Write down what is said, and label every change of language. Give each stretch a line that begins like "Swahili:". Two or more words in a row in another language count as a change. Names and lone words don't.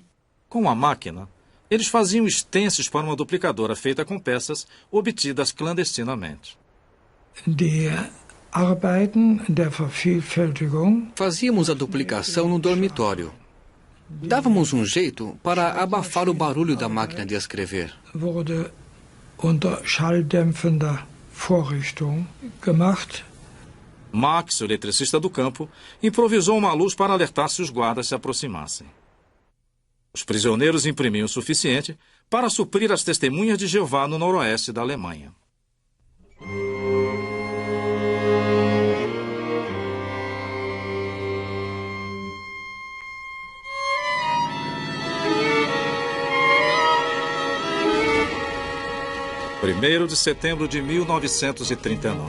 Portuguese: Com a máquina, eles faziam stencils para uma duplicadora feita com peças obtidas clandestinamente. Fazíamos a duplicação no dormitório. Dávamos um jeito para abafar o barulho da máquina de escrever.
German: Unter schalldämpfender Vorrichtung gemacht.
Portuguese: Max, o eletricista do campo, improvisou uma luz para alertar se os guardas se aproximassem. Os prisioneiros imprimiam o suficiente para suprir as testemunhas de Jeová no noroeste da Alemanha. Primeiro de setembro de 1939.